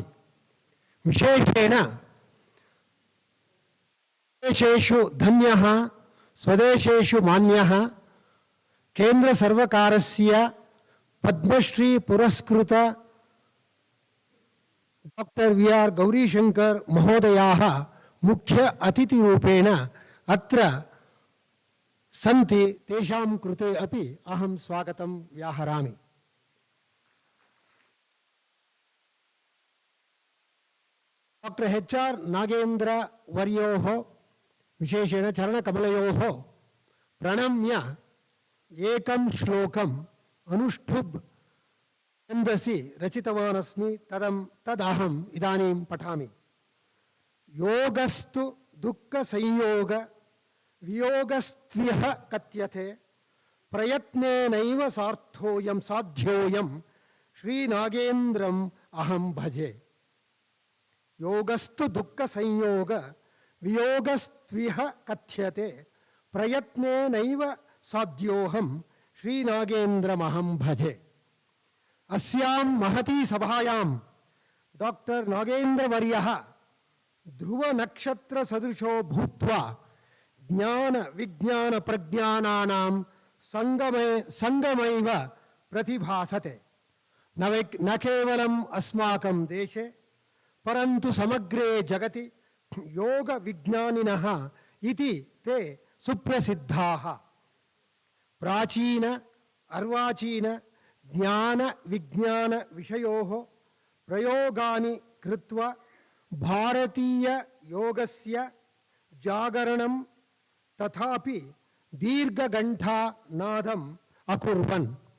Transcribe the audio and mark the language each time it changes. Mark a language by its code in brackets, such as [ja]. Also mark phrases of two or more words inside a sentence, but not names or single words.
[sa] ವಿಶೇಷೇಣ ದೇಶೇಷು ಧನ್ಯಃ ಸ್ವದೇಶೇಷು ಮಾನ್ಯಃ ಕೇಂದ್ರ ಸರ್ವಕಾರಸ್ಯ ಪದ್ಮಶ್ರೀ ಪುರಸ್ಕೃತ ಡಾಕ್ಟರ್ VR ಗೌರೀಶಂಕರ್ ಮಹೋದಯಾಃ ಮುಖ್ಯ ಅತಿಥಿರೂಪೇಣ ಅತ್ರ ಸಂತಿ ತೇಷಾಂ ಕೃತೆ ಅಪಿ ಅಹಂ ಸ್ವಾಗತಂ ವ್ಯಾಹರಾಮಿ. ಡಾಕ್ಟರ್ HR ನಾಗೇಂದ್ರ ವರ್ಯೋಃ ವಿಶೇಷೇಣ ಚರಣಕಮಲಯೋಃ ಪ್ರಣಮ್ಯ ಏಕಂ ಶ್ಲೋಕಂ ಅನುಷ್ಠುಬ್ ಛಂದಸಿ ರಚಿತವಾನಸ್ಮಿ ತದಹಂ ಇದಾನೀಂ ಪಠಾಮಿ. ಯೋಗಸ್ತು ದುಃಖ ಸಂಯೋಗ ವಿಯೋಗಸ್ತ್ವಿಹ ಕಥ್ಯತೆ ಪ್ರಯತ್ನೇನೈವ ಸಾಧ್ಯೋಯಂ ಶ್ರೀನಾಗೇಂದ್ರಂ ಅಹಂ ಭಜೆ. ಯೋಗಸ್ತು ದುಃಖ ಸಂಯೋಗ ವಿಯೋಗಸ್ತ್ವಿಹ ಕಥ್ಯತೆ ಪ್ರಯತ್ನೇನೈವ ಸಾಧ್ಯೋಹಂ ಶ್ರೀನಾಗೇಂದ್ರಮಹಂ ಭಜೆ. ಅಸ್ಯಾಂ ಮಹತೀ ಸಭಾಯಾಂ ಡಾಕ್ಟರ್ ನಾಗೇಂದ್ರವರ್ಯಃ ಧ್ರುವ ನಕ್ಷತ್ರ ಸದೃಶೋ ಭೂತ್ವಾ ಜ್ಞಾನ ವಿಜ್ಞಾನ ಪ್ರಜ್ಞಾನಾನಾಂ ಸಂಗಮೈವ ಪ್ರತಿಭಾಸತೆ. ನ ಕೇವಲಂ ಅಸ್ಮಾಕಂ ದೇಶೆ ಪರಂತು ಸಮಗ್ರೇ ಜಗತಿ ಯೋಗ ವಿಜ್ಞಾನಿನಃ ಇತಿ ತೇ ಸುಪ್ರಸಿದ್ಧಾಃ. ಪ್ರಾಚೀನ ಅರ್ವಾಚೀನ ಜ್ಞಾನ ವಿಜ್ಞಾನ ವಿಷಯೋಃ ಪ್ರಯೋಗಾನಿ ಕೃತ್ವ ಭಾರತೀಯ ಯೋಗಸ್ಯ ಜಾಗರಣಂ ತಥಾಪಿ ದೀರ್ಘಗಂಠಾ ನಾದಂ ಅಕುರ್ವನ್.